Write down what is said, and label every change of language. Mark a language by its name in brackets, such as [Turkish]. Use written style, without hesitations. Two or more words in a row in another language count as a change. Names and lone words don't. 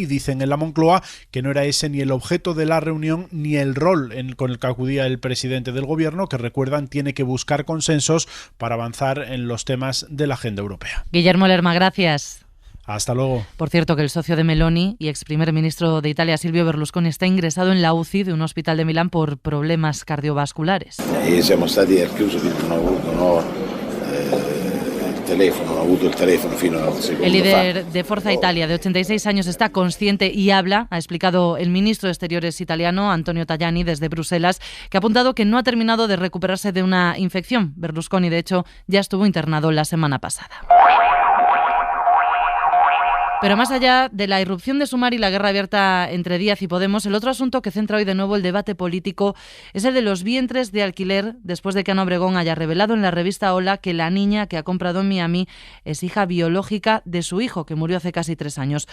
[Spanish] Dicen en la Moncloa que no era ese ni el objeto de la reunión ni el rol con el que acudía el presidente del gobierno, que, recuerdan, tiene que buscar consensos para avanzar en los temas de la agenda europea. Guillermo Lerma, gracias. Hasta luego. Por cierto, que el socio de Meloni y ex primer ministro de Italia, Silvio Berlusconi, está ingresado en la UCI de un hospital de Milán por problemas cardiovasculares. [Italian] Siamo stati al chiuso, quindi non ho avuto il telefono fino al secondo. [Spanish] El líder de Forza Italia, de 86 años, está consciente y habla, ha explicado el ministro de Exteriores italiano, Antonio Tajani, desde Bruselas, que ha apuntado que no ha terminado de recuperarse de una infección. Berlusconi, de hecho, ya estuvo internado la semana pasada. Pero más allá de la irrupción de Sumar y la guerra abierta entre Díaz y Podemos, el otro asunto que centra hoy de nuevo el debate político es el de los vientres de alquiler, después de que Ana Obregón haya revelado en la revista Hola que la niña que ha comprado en Miami es hija biológica de su hijo, que murió hace casi 3 años.